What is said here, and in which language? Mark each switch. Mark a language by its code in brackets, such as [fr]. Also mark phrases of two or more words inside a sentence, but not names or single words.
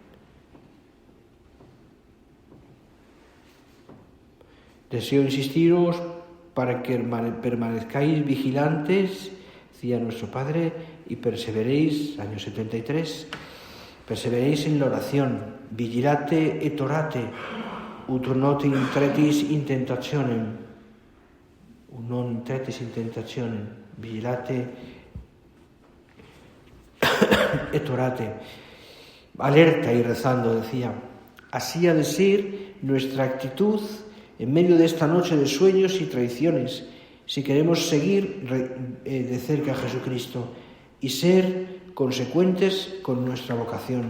[es] Deseo insistiros para que permanezcáis vigilantes, decía nuestro Padre, y perseveréis, año 73, perseveréis en la oración, [la] vigilate et orate, ut non intretis in tentationem, vigilate et orate, [es] alerta y rezando, decía. Así ha de ser nuestra actitud en medio de esta noche de sueños y traiciones, si queremos seguir de cerca a Jesucristo y ser consecuentes con nuestra vocación.